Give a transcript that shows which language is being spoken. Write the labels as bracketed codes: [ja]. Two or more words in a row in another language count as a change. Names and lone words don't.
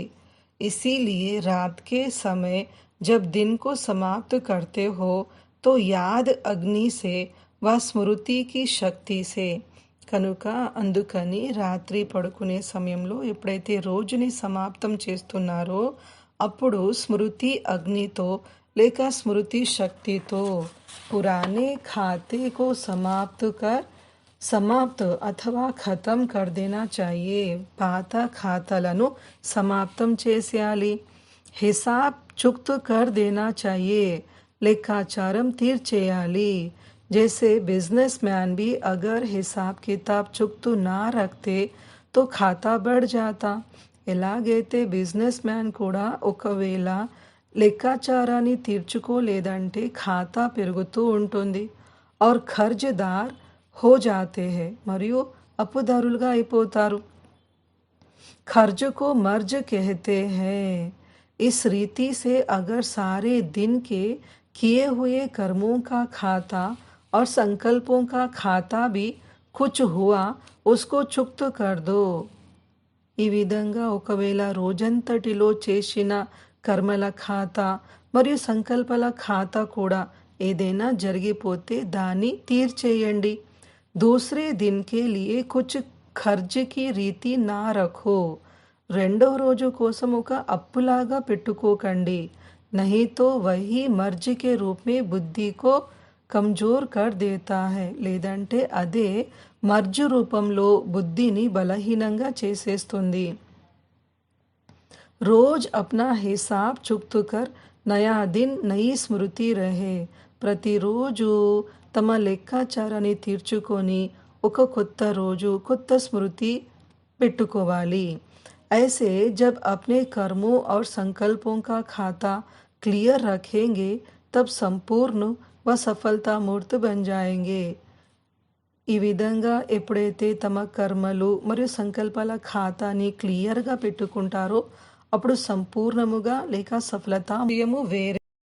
[hi] इसीलिए रात के समय जब दिन को समाप्त करते हो, तो याद अग्नि से व स्मृति की शक्ति से, [te] కనుక అందుకని రాత్రి పడుకునే సమయంలో ఎప్పుడైతే రోజుని సమాప్తం చేస్తున్నారో అప్పుడు స్మృతి అగ్నితో లేక స్మృతి శక్తితో [hi] पुराने खाते को समाप्त अथवा खत्म कर देना चाहिए। [te] పాత ఖాతాలను సమాప్తం చేసేయాలి। [hi] हिसाब चुक्त कर देना चाहिए, [te] లెక్కాచారం తీర్చేయాలి। [hi] जैसे बिजनेसमैन भी अगर हिसाब किताब चुक्त ना रखते तो खाता बढ़ जाता। [te] ఎలాగైతే బిజినెస్ మ్యాన్ కూడా ఒకవేళ లెక్కాచారాన్ని తీర్చుకోలేదంటే ఖాతా పెరుగుతూ ఉంటుంది। [hi] और ఖర్జదార్ हो जाते हैं, [te] మరియు అప్పుదారులుగా అయిపోతారు। [hi] खर्ज को मर्ज कहते हैं। इस रीति से अगर सारे दिन के किए हुए कर्मों का खाता और संकल्पों का खाता भी कुछ हुआ, उसको चुक्त कर दो। [te] ఈ విధంగా ఒకవేళ రోజంతటిలో చేసిన కర్మల ఖాతా మరియు సంకల్పాల ఖాతా కూడా ఏదైనా జరిగిపోతే దాన్ని తీర్చేయండి। [hi] दूसरे दिन के लिए कुछ खर्च की रीति ना रखो। [te] రెండవ రోజు కోసం ఒక అప్పులాగా పెట్టుకోకండి। [hi] नहीं तो वही मर्ज के रूप में बुद्धि को कमजोर कर देता है, [te] లేదంటే అదే మర్జ్ రూపంలో బుద్ధిని బలహీనంగా చేసేస్తుంది। [hi] रोज अपना हिसाब चुक्त कर नया दिन नई स्मृति रहे। [te] ప్రతిరోజు తమ లెక్కాచారాన్ని తీర్చుకొని ఒక కొత్త రోజు కొత్త స్మృతి పెట్టుకోవాలి। [hi] ऐसे जब अपने कर्मों और संकल्पों का खाता क्लियर रखेंगे तब संपूर्ण व सफलता मूर्ति बन जाएंगे. [te] ఈ విధంగా ఎప్పుడైతే తమ కర్మలు మరియు సంకల్పాల ఖాతాని క్లియర్‌గా పెట్టుకుంటారో అప్పుడు సంపూర్ణముగా లేక సఫలతా వేరే